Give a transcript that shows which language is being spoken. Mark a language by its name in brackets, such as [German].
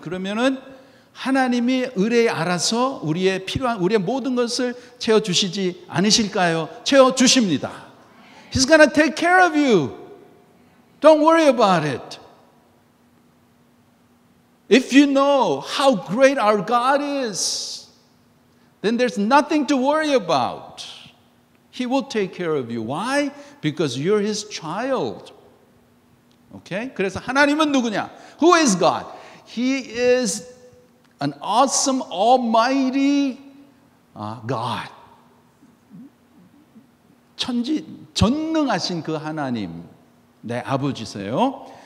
[Korean] 그러면은 하나님이 의뢰에 알아서 우리의 필요한 우리의 모든 것을 채워 주시지 않으실까요? 채워 주십니다. [English] He's gonna take care of you. Don't worry about it. If you know how great our God is, then there's nothing to worry about. He will take care of you. Why? Because you're His child. Okay? [Korean] 그래서 하나님은 누구냐? [English] Who is God? He is an awesome, almighty God. [Korean] 전능하신 그 하나님, 내 아버지세요.